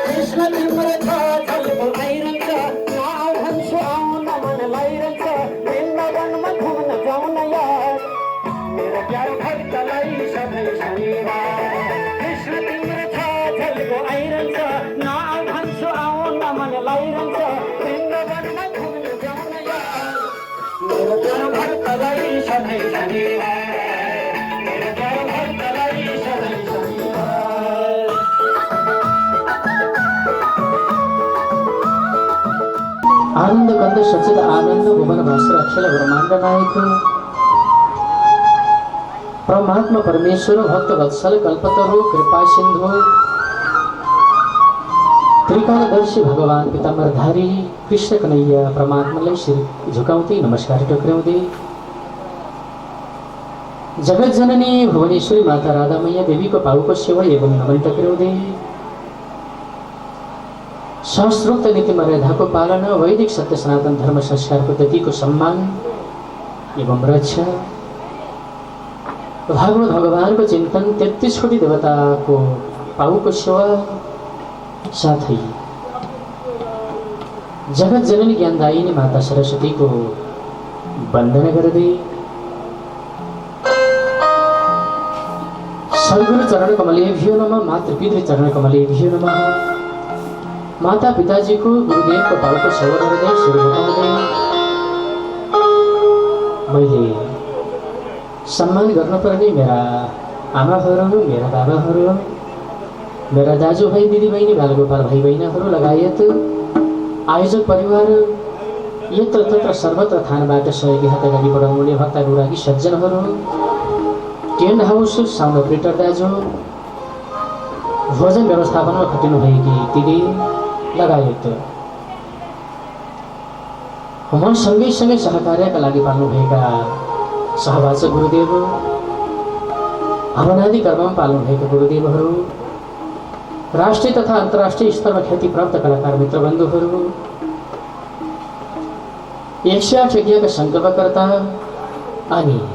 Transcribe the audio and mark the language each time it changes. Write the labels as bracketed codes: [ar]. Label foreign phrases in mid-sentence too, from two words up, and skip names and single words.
[ne] कृष्ण तिम्रो छ झल्को आइरहन्छ नाउ भन्छु आउन मन लाइरहन्छ वृन्दावनमा घुम्न जाउन यार मेरो प्यारो भक्तलाई सधैँ शनिबार कृष्ण तिम्रो छ झल्को आइरहन्छ नाउ भन्छु आउन मन लाइरहन्छ वृन्दावनमा घुम्न जाउन यार मेरो प्यारो भक्तलाई सधैँ शनिबार मेरो प्यारो भक्तलाई सधैँ [sa] आनंद कंद सचित आनंद भुवन भास्कर अक्षर ब्रह्मांड नायक परमात्मा परमेश्वर भक्त वत्सल कल्पतरु कृपा सिंधु [ne] त्रिकालदर्शी भगवान पीताम्बरधारी कृष्ण कन्हैया परमात्मालाई शिर झुकाउँदै नमस्कार टक्राउँदै जगत जननी भुवनेश्वरी माता राधामैया देवीको पाउको सेवा एवं नमन टक्राउँदै शास्त्रोक्त नीति मर्यादाको पालना वैदिक सत्य सनातन धर्म संस्कार पद्धतिको सम्मान एवं रक्षा भागवत भगवानको चिन्तन 33 कोटी देवताको पाउको सेवा साथै जगत जननी ज्ञानदायिनी माता सरस्वतीको वन्दना गर्दै [sa] सद्गुरु चरण कमलेभ्यो नमः मातृपितृ चरण कमलेभ्यो नमः [ne] माता पिताजीको गुरुदेवको पाउको सेवा गर्दै शिर झुकाउँदै मैले सम्मान गर्नुपर्ने मेरा आमाहरू मेरा बाबाहरू मेरा दाजुभाइ दिदीबहिनी बालगोपाल भाइ बहिनीहरू लगायत आयोजक परिवार [sa] यत्र तत्र सर्वत्र [ne] थानबाट सहयोगी हात अगाडि बढाउनुहुने भक्त अनुरागी सज्जनहरू [en] tent house sound operator [ne] दाजु भोजन व्यवस्थापनमा खटिनुभएकी दिदी लगायत म सँगै सहकार्यका लागि पाल्नुभएका सहवाचक गुरुदेव हवनादि कर्ममा पाल्नुभएका गुरुदेवहरू राष्ट्रिय तथा अन्तर्राष्ट्रिय स्तरमा ख्याति प्राप्त कलाकार मित्रबन्धुहरू 108 यज्ञका सङ्कल्पकर्ता अनि